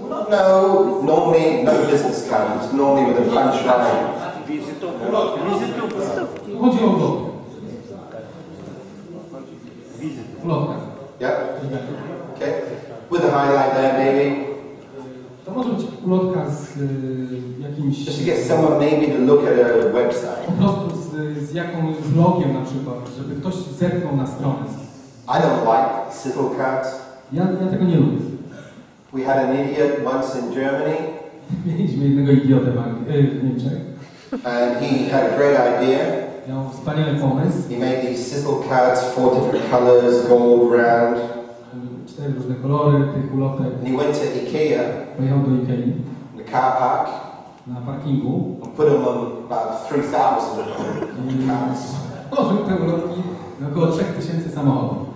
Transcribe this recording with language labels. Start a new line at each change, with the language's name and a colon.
English: No, normally no business cards, normally with a punchline.
Polish: Chodzi o lot. Lotka.
English: Yeah? Okay. With a highlight there maybe.
Polish: To może być ulotka z jakimś...
English: Just to get someone maybe to look at a website.
Polish: Po prostu z jakąś logiem na przykład, żeby ktoś zerknął na stronę.
English: I don't like sizzle cards.
Polish: Ja tego nie lubię.
English: We had an idiot once in Germany.
Polish: Mieliśmy jednego idiotę w Niemczech.
English: And he had a great idea.
Polish: Miał wspaniały pomysł.
English: He made these sizzle cards, 4 different colors, gold, round.
Polish: 4 różne kolory tych ulotek.
English: And he went to IKEA.
Polish: Pojechał do Ikei.
English: In the car park.
Polish: Na parkingu.
English: And put them on about 3,000 cars.
Polish: Położył te ulotki na około 3000 samochodów.